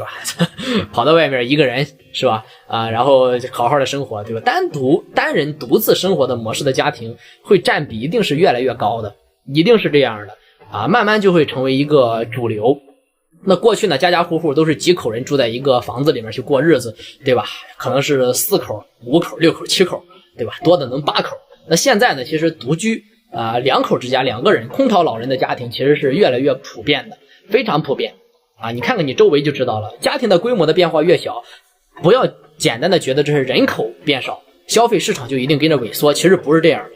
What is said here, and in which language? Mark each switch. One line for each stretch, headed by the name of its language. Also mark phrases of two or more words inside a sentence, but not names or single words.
Chinese: 跑到外面一個人，是吧？然後好好的生活，對吧？單人獨自生活的模式的家庭會佔比一定是越來越高的，一定是這樣的。慢慢就會成為一個主流。那過去呢，家家戶戶都是幾口人住在一個房子裡面去過日子，對吧？可能是4口、5口、6口、7口，對吧？多的能8口。那現在呢，其實獨居2口之家2個人空巢老人的家庭其實是越來越普遍的，非常普遍你看看你周圍就知道了。家庭的規模的變化越小，不要簡單的覺得這是人口變少，消費市场就一定跟着萎縮，其實不是這樣的。